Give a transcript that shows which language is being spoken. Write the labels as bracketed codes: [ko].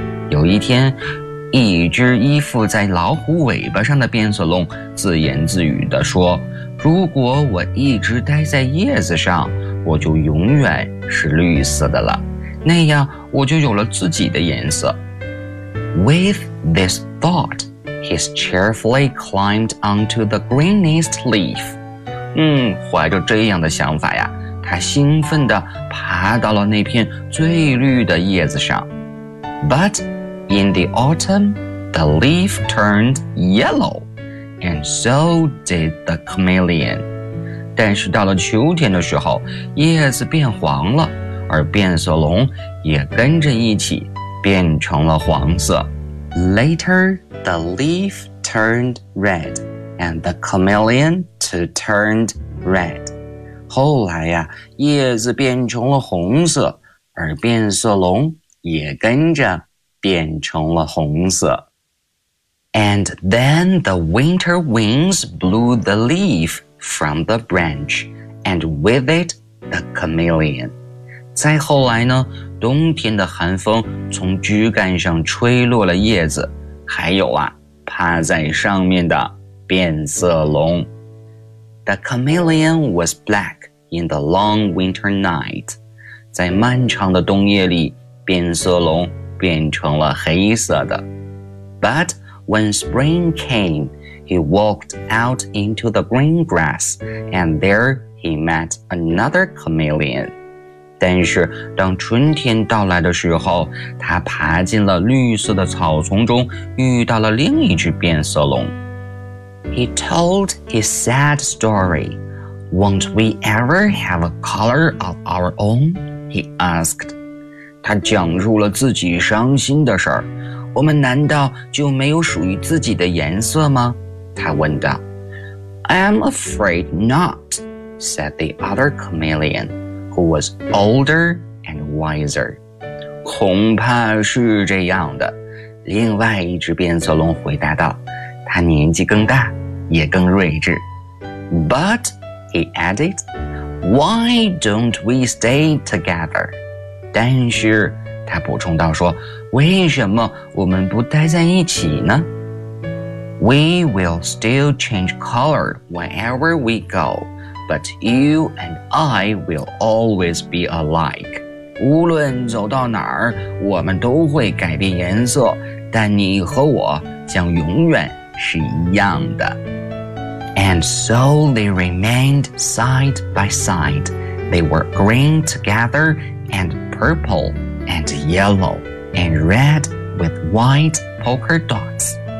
[zh] 有一天，一只依附在老虎尾巴上的变色龙自言自语地说，如果我一直待在叶子上，我就永远是绿色的了，那样我就有了自己的颜色。 [en] With this thought, he cheerfully climbed onto the greenest leaf. [zh] 怀着这样的想法呀，他兴奋地爬到了那片最绿的叶子上。 [en] But in the autumn, the leaf turned yellow, and so did the chameleon. [zh] 但是到了秋天的时候，叶子变黄了，而变色龙也跟着一起变成了黄色。 [en] Later, the leaf turned red, and the chameleon too turned red. [zh] 后来呀，叶子变成了红色，而变色龙也跟着变成了红色。 [en] And then the winter winds blew the leaf. From the branch, and with it, the chameleon. [zh] 再后来呢，冬天的寒风从枝干上吹落了叶子，还有啊，趴在上面的变色龙。 [en] The chameleon was black in the long winter night. [zh] 在漫长的冬夜里，变色龙变成了黑色的。 [en] But when spring came,He walked out into the green grass, and there he met another chameleon. [zh] 但是当春天到来的时候，他爬进了绿色的草丛中，遇到了另一只变色龙。 [en] He told his sad story. Won't we ever have a color of our own? He asked. [zh] 他讲述了自己伤心的事儿。我们难道就没有属于自己的颜色吗？他问道。 [en] I'm afraid not, said the other chameleon, who was older and wiser. [zh] 恐怕是这样的，另外一只变色龙回答道，他年纪更大，也更睿智。 [en] But, he added, why don't we stay together? [zh] 但是，他补充道说，为什么我们不待在一起呢？ [en] We will still change color wherever we go, but you and I will always be alike. [zh] 无论走到哪儿，我们都会改变颜色，但你和我将永远是一样的。 [en] And so they remained side by side. They were green together and purple and yellow and red with white polka dots.